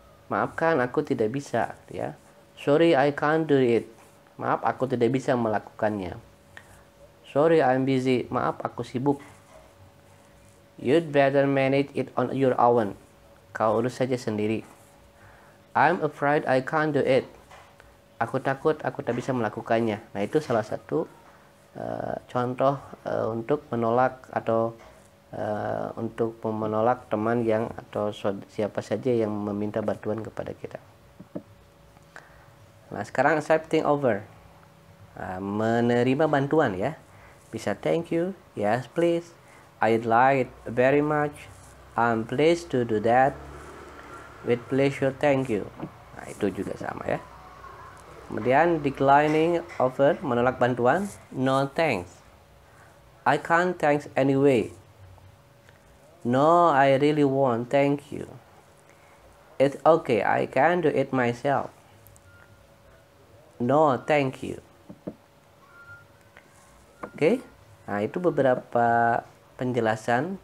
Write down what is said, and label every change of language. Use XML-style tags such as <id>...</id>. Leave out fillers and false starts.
<id>Maafkan, aku tidak bisa, ya.</id> <en>Sorry I can't do it.</en> <id>Maaf, aku tidak bisa melakukannya.</id> <en>Sorry I'm busy.</en> <id>Maaf, aku sibuk.</id> <en>You'd better manage it on your own.</en> <id>Kau urus saja sendiri.</id> <en>I'm afraid I can't do it.</en> <id>Aku takut aku tak bisa melakukannya. Nah, itu salah satu contoh untuk menolak atau untuk menolak teman yang atau siapa saja yang meminta bantuan kepada kita. Nah, sekarang accepting over, menerima bantuan ya.</id> <en>Bisa thank you, yes please, I'd like it very much, I'm pleased to do that, with pleasure, thank you.</en> <id>Nah, itu juga sama ya. Kemudian</id> <en>declining offer,</en> <id>menolak bantuan,</id> <en>no thanks, I can't thanks anyway, no I really won't thank you, it's okay I can do it myself, no thank you.</en> <id>Oke, nah itu beberapa penjelasan</id>